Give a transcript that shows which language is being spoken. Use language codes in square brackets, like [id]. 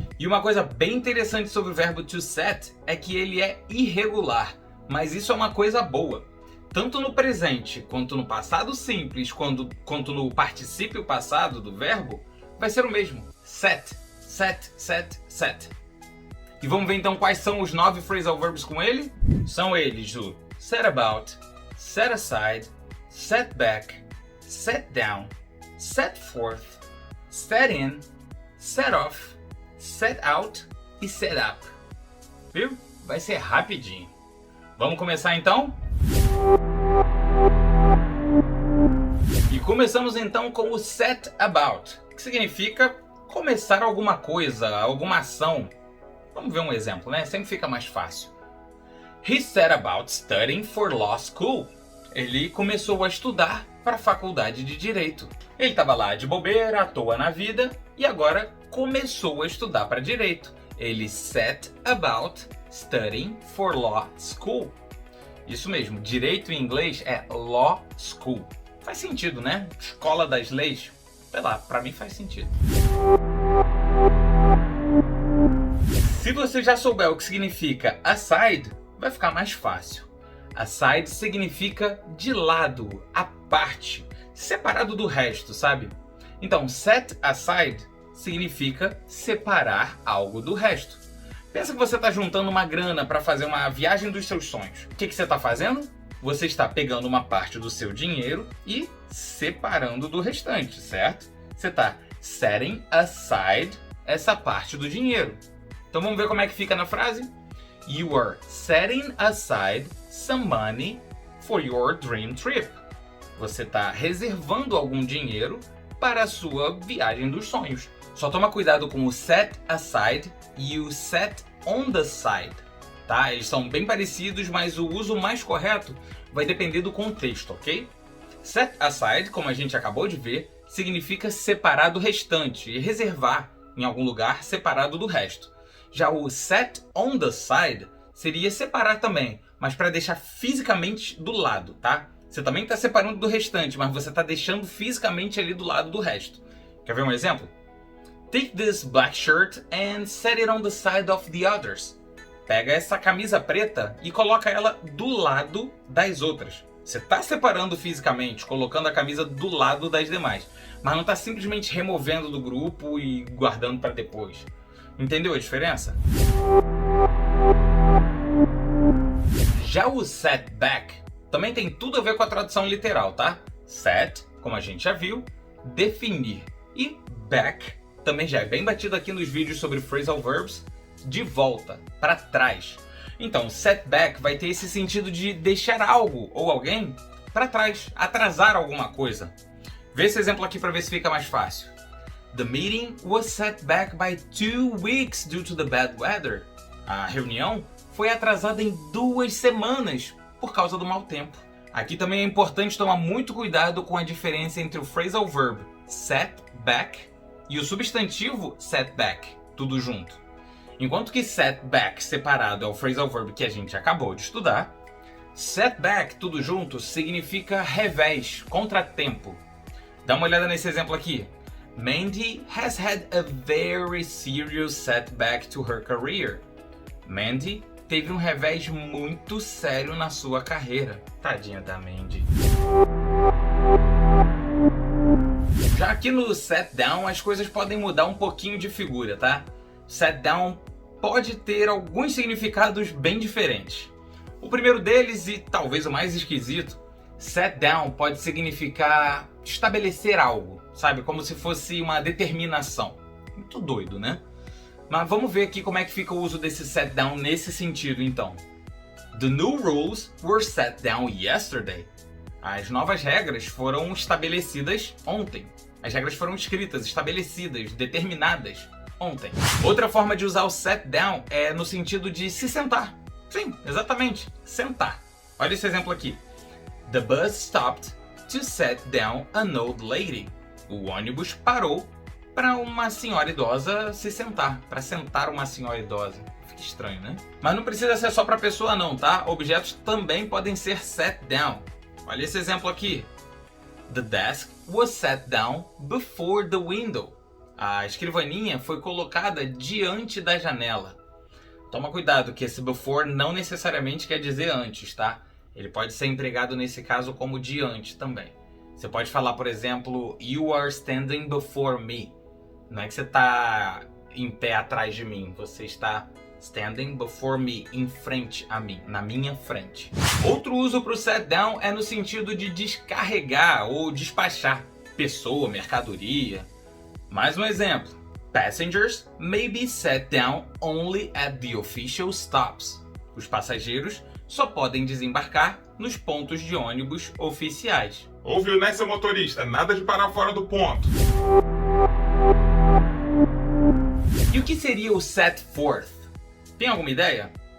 [pt] E uma coisa bem interessante sobre o verbo to set é que ele é irregular, mas isso é uma coisa boa. Tanto no presente quanto no passado simples, quanto no particípio passado do verbo, vai ser o mesmo. Set, set, set, set. E vamos ver então quais são os 9 phrasal verbs com ele? São eles o set about, set aside, set back, set down, set forth, set in, set off, set out e set up. Viu? Vai ser rapidinho. Vamos começar então? E começamos então com o set about, que significa começar alguma coisa, alguma ação. Vamos ver um exemplo, né? Sempre fica mais fácil. [en] He set about studying for law school. [pt] Ele começou a estudar para a faculdade de Direito. Ele estava lá de bobeira, à toa na vida, e agora começou a estudar para Direito. [en] Ele set about studying for law school. [pt] Isso mesmo, direito em inglês é law school. Faz sentido, né? Escola das leis. Sei lá, pra mim faz sentido. Se você já souber o que significa aside, vai ficar mais fácil. Aside significa de lado, à parte, separado do resto, sabe? Então, set aside significa separar algo do resto. Pensa que você está juntando uma grana para fazer uma viagem dos seus sonhos. O que você está fazendo? Você está pegando uma parte do seu dinheiro e separando do restante, certo? Você está setting aside essa parte do dinheiro. Então vamos ver como é que fica na frase? [en] You are setting aside some money for your dream trip. [pt] Você está reservando algum dinheiro para a sua viagem dos sonhos. Só toma cuidado com o set aside e o set on the side, tá? Eles são bem parecidos, mas o uso mais correto vai depender do contexto, ok? Set aside, como a gente acabou de ver, significa separar do restante e reservar em algum lugar separado do resto. Já o set on the side seria separar também, mas para deixar fisicamente do lado, tá? Você também está separando do restante, mas você está deixando fisicamente ali do lado do resto. Quer ver um exemplo? [en] Take this black shirt and set it on the side of the others. [pt] Pega essa camisa preta e coloca ela do lado das outras. Você está separando fisicamente, colocando a camisa do lado das demais, mas não está simplesmente removendo do grupo e guardando para depois. Entendeu a diferença? Já o set back também tem tudo a ver com a tradução literal, tá? Set, como a gente já viu, definir, e back também já é bem batido aqui nos vídeos sobre phrasal verbs, de volta, para trás. Então, set back vai ter esse sentido de deixar algo ou alguém para trás, atrasar alguma coisa. Vê esse exemplo aqui para ver se fica mais fácil. [en] The meeting was set back by 2 weeks due to the bad weather. [pt] A reunião foi atrasada em 2 semanas por causa do mau tempo. Aqui também é importante tomar muito cuidado com a diferença entre o phrasal verb set back e o substantivo set back, tudo junto. Enquanto que set back separado é o phrasal verb que a gente acabou de estudar, set back, tudo junto, significa revés, contratempo. Dá uma olhada nesse exemplo aqui. [en] Mandy has had a very serious setback to her career. [pt] Mandy teve um revés muito sério na sua carreira. Tadinha da Mandy. Já aqui no set down as coisas podem mudar um pouquinho de figura, tá? Set down pode ter alguns significados bem diferentes. O primeiro deles, e talvez o mais esquisito, set down pode significar estabelecer algo, sabe? Como se fosse uma determinação. Muito doido, né? Mas vamos ver aqui como é que fica o uso desse set down nesse sentido, então. [en] The new rules were set down yesterday. [pt] As novas regras foram estabelecidas ontem. As regras foram escritas, estabelecidas, determinadas ontem. Outra forma de usar o set down é no sentido de se sentar. Sim, exatamente, sentar. Olha esse exemplo aqui. [en] The bus stopped to set down an old lady. [pt] O ônibus parou para uma senhora idosa se sentar, para sentar uma senhora idosa. Fica estranho, né? Mas não precisa ser só para pessoa não, tá? Objetos também podem ser set down. Olha esse exemplo aqui. [en] The desk was set down before the window. [pt] A escrivaninha foi colocada diante da janela. Toma cuidado que esse before não necessariamente quer dizer antes, tá? Ele pode ser empregado nesse caso como diante também. Você pode falar, por exemplo, [en] you are standing before me. [pt] Não é que você está em pé atrás de mim, você está [en] standing before me, [pt] em frente a mim, na minha frente. Outro uso para o set down é no sentido de descarregar ou despachar pessoa, mercadoria. Mais um exemplo. [en] Passengers may be set down only at the official stops. [pt] Os passageiros só podem desembarcar nos pontos de ônibus oficiais. Ouviu, né, seu motorista? Nada de parar fora do ponto. E o que seria o set forth? Tem alguma ideia?